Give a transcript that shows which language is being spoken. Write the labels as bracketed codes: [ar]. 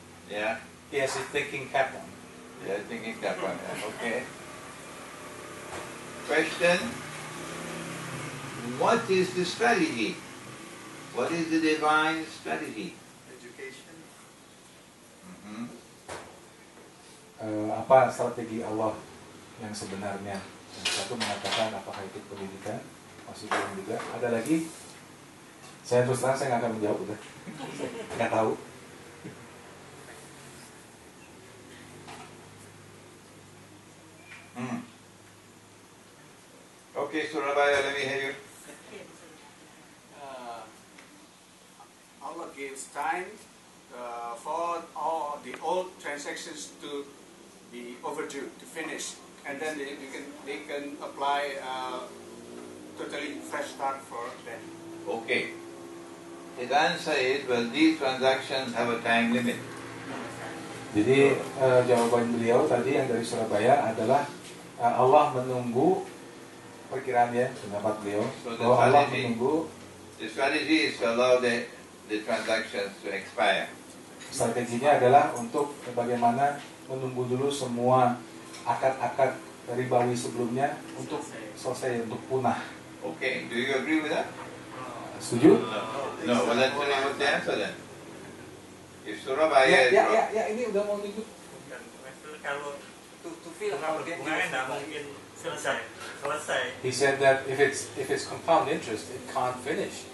[en] Yeah? He has his thinking cap on. Yeah, thinking that one. Okay. Question. What is the strategy? What is the divine strategy? Education. Mhm. [id] Apa strategi Allah yang sebenarnya? Yang satu mengatakan apakah itu pendidikan, masih belum juga. Ada lagi? Saya terus terang saya nggak akan menjawab udah. Nggak tahu. [en] Okay, Surabaya, let me hear you. Allah gives time for all the old transactions to be overdue, to finish, and then they can apply totally fresh start for them. Okay. His answer is, well, these transactions have a time limit. [id] Jadi jawaban beliau tadi yang dari Surabaya adalah Allah menunggu perkiraan ya pendapat beliau bahwa Allah menunggu. [en] The strategy is to allow the transactions to expire. [id] Strateginya adalah untuk bagaimana menunggu dulu semua akad-akad ribawi sebelumnya untuk selesai, untuk punah. [en] Okay, do you agree with that? [id] Setuju? [en] No, well then tell me what's the answer then. If Surabaya is wrong, [id] Ya, ini udah mau tunjuk. Kalau [en] To feel [id] bunga [en] how [id] berbunganya nggak mungkin selesai. [en] He said that if it's compound interest, it can't finish.